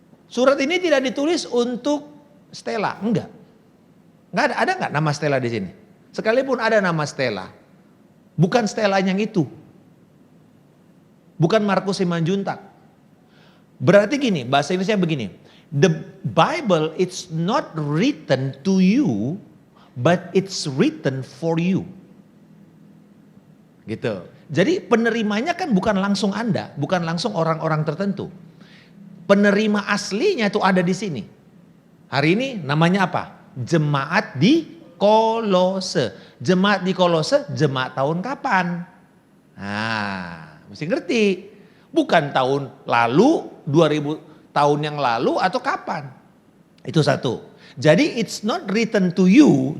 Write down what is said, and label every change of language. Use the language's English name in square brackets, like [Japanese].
[Indonesian] Surat ini tidak ditulis untuk Stella, enggak. Enggak ada enggak nama Stella di sini? Sekalipun ada nama Stella, bukan Stella yang itu. Bukan Markus Simanjuntak. Berarti gini, bahasa Inggrisnya begini. [English] The Bible it's not written to you but it's written for you. [Indonesian] Gitu. Jadi penerimanya kan bukan langsung Anda, bukan langsung orang-orang tertentu. Penerima aslinya itu ada di sini. Hari ini namanya apa? Jemaat di Kolose. Jemaat di Kolose, jemaat tahun kapan? Nah, mesti ngerti. Bukan tahun lalu, 2000 tahun yang lalu atau kapan. Itu satu. [English] Jadi it's not written to you.